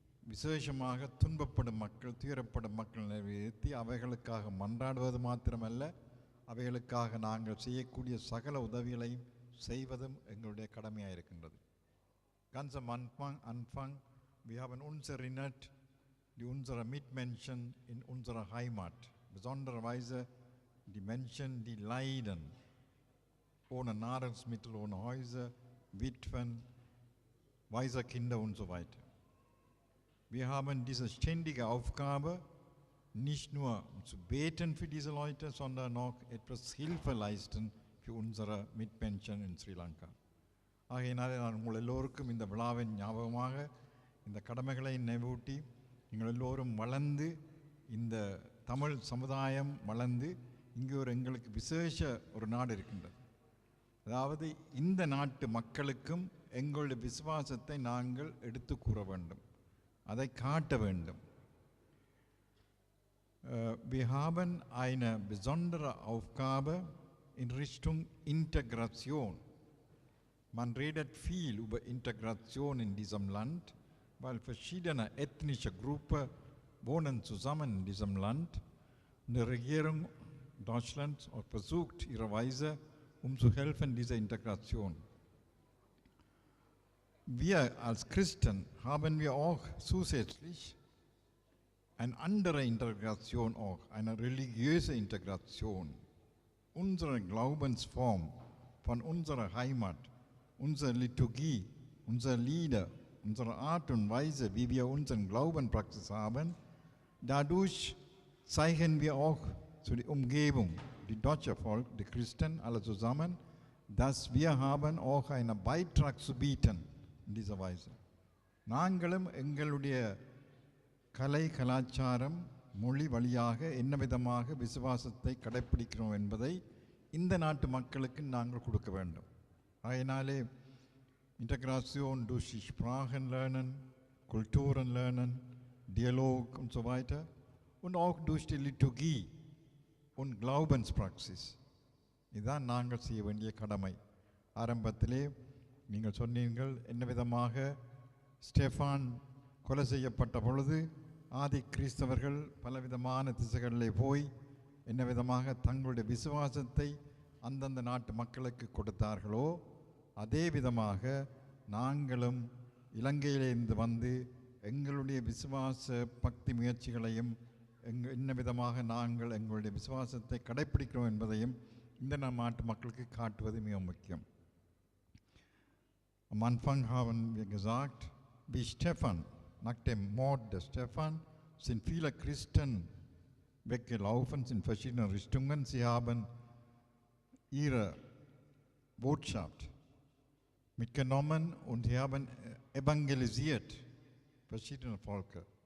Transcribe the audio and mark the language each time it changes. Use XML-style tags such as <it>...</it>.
<ta>விசேஷமாக துன்பப்படும் மக்கள், துயரப்படும் மக்கள் நினைவில் இருத்தி அவைகளுக்காக மன்றாடுவது மாத்திரமல்ல, அவைகளுக்காக நாங்கள் செய்யக்கூடிய சகல உதவிகளையும் செய்வதும் எங்களுடைய கடமையாக இருக்கின்றது.</ta> <de>Ganz am Anfang, wir haben uns erinnert, die unsere Mitmenschen in unserer Heimat, besondererweise die Menschen, die leiden, ohne Nahrungsmittel, ohne Häuser, Witwen, Waisenkinder und so weiter. Wir haben diese ständige Aufgabe, nicht nur zu beten für diese Leute, sondern auch etwas Hilfe leisten für unsere Mitmenschen in Sri Lanka.</de> <ta>ஆகையினாலே நான் உங்கள் எல்லோருக்கும் இந்த விழாவின் ஞாபகமாக இந்த கடமைகளை நினைவூட்டி, நீங்கள் எல்லோரும் வளர்ந்து, இந்த தமிழ் சமுதாயம் வளர்ந்து, இங்கே எங்களுக்கு விசேஷ ஒரு நாடு இருக்கின்றது. அதாவது இந்த நாட்டு மக்களுக்கும் எங்களுடைய விசுவாசத்தை நாங்கள் எடுத்து கூற வேண்டும், அதை காட்ட வேண்டும்.</ta> <de>Wir haben eine besondere Aufgabe in Richtung Integration. Man redet viel über Integration in diesem Land, weil verschiedene ethnische Gruppen wohnen zusammen in diesem Land. Und die Regierung Deutschlands versucht ihre Weise, zu helfen, diese Integration. Wir als Christen haben wir auch zusätzlich eine andere Integration, auch eine religiöse Integration. Unsere Glaubensform von unserer Heimat, unsere Liturgie, unsere Lieder, unsere Art und Weise, wie wir unseren Glauben Praxis haben, dadurch zeigen wir auch zu der Umgebung, die deutsche Volk, die Christen, alle zusammen, dass wir haben auch einen Beitrag zu bieten in dieser Weise.</de> <ta>நாங்களும் எங்களுடைய கலை கலாச்சாரம் மொழி வழியாக என்ன விதமாக விசுவாசத்தை கடைப்பிடிக்கிறோம் என்பதை இந்த நாட்டு மக்களுக்கு நாங்கள் கொடுக்க வேண்டும். அதனாலே</ta> <de>Integration durch die Sprachen lernen, Kulturen lernen, Dialog und so weiter und auch durch die Liturgie und Glaubenspraxis.</de> <ta>இதுதான் நாங்கள் செய்ய வேண்டிய கடமை. ஆரம்பத்திலே நீங்கள் சொன்னீர்கள் என்ன விதமாக ஸ்டெஃபான் கொலை செய்யப்பட்ட பொழுது ஆதி கிறிஸ்தவர்கள் பலவிதமான திசைகளிலே போய் என்ன விதமாக தங்களுடைய விசுவாசத்தை அந்தந்த நாட்டு மக்களுக்கு கொடுத்தார்களோ அதே விதமாக நாங்களும் இலங்கையிலிருந்து வந்து எங்களுடைய விசுவாச பக்தி முயற்சிகளையும் என்ன விதமாக நாங்கள் எங்களுடைய விசுவாசத்தை கடைப்பிடிக்கிறோம் என்பதையும் இந்த நாட்டு மக்களுக்கு காட்டுவது மிக முக்கியம்.</ta> <de>Am Anfang haben wir gesagt, wie Stephan, nach dem Mord des Stephan sind viele Christen weggelaufen in verschiedene Richtungen. Sie haben ihre Botschaft mitgenommen und sie haben evangelisiert verschiedene Völker.</de>